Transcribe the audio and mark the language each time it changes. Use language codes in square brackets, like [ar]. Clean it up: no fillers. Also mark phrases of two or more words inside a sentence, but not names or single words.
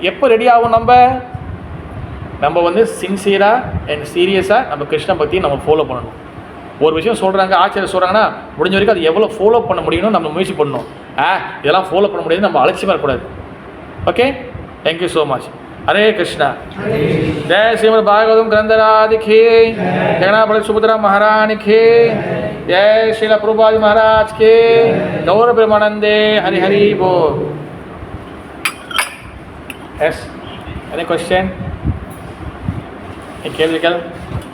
[ta] எப்போ ரெடி ஆகும்? நம்ம வந்து சின்சியராக அண்ட் சீரியஸாக நம்ம கிருஷ்ண பக்தியை நம்ம ஃபாலோ பண்ணணும். ஒரு விஷயம் சொல்கிறாங்க, ஆச்சரியம் சொல்கிறாங்கன்னா முடிஞ்ச வரைக்கும் அது எவ்வளோ ஃபாலோ பண்ண முடியும்னு நம்ம முயற்சி பண்ணணும். இதெல்லாம் ஃபாலோ பண்ண முடியாது, நம்ம அலட்சியமாக இருக்கக்கூடாது. [en] Okay, thank you so much. [hi] हरे कृष्णा। जय श्रीमद् भागवतम ग्रंथराज की, जगन्नाथ सुभद्रा महारानी की, जय श्रील प्रभुपाद महाराज के, गौर प्रेमानंदे, हरि हरि बोल। [en] Yes, any question? Any